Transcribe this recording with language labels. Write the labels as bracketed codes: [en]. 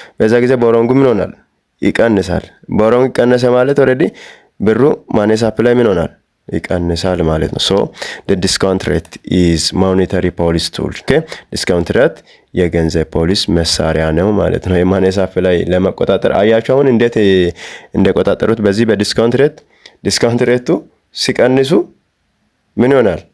[am] በዛ ጊዜ ቦሮዊንጉ ምን ይሆናል? ይቀንሳል። ቦሮዊንግ ቀነሰ ማለት ኦሬዲ ብሩ ማኔ ሳፕላይ ምን ይሆናል? ይቀንሳል ማለት ነው። [en] so the discount rate is monetary policy tool. [am] okay discount rate የገንዘብ ፖሊስ መሳሪያ ነው ማለት ነው። የማኔ ሳፕላይ ለመቆጣጠር አያችሁ አሁን እንዴት እንደቆጣጠሩት በዚህ በዲስካውንት ሬት። ዲስካውንት ሬቱ ሲቀንሱ ምን ይሆናል?